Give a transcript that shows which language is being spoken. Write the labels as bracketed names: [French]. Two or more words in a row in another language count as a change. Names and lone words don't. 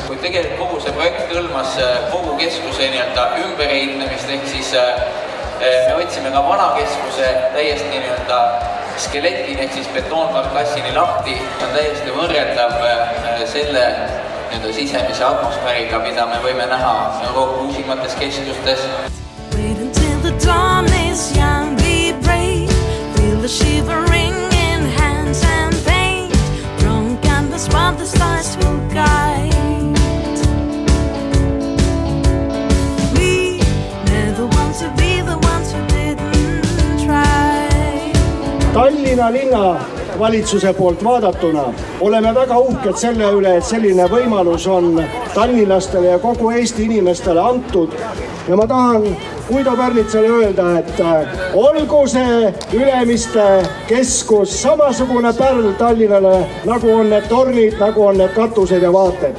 [Estonian] Kui tegelikult kogu see projekt hõlmas kogu keskuse ümberehitlemist, ehk siis me võtsime ka vana keskuse täiesti skeletini ehk siis betoonkarkassini lahti, on täiesti võrreldav selle sisemise atmosfääriga, mida me võime näha Euroopa uusimates keskustes. [English] Wait until the dawn is young, be brave, feel the shivering in hands and pain, drunk and the spot the stars will guide. We never want to be the ones who didn't try. [Estonian] Tallinna linna valitsuse poolt vaadatuna oleme väga uhked selle üle, et selline võimalus on tallinlastele ja kogu Eesti inimestele antud. Ja ma tahan Guido Pärnitsale öelda, et olgu see Ülemiste keskus samasugune pärl Tallinnale, nagu on need tornid, nagu on need katused ja vaated.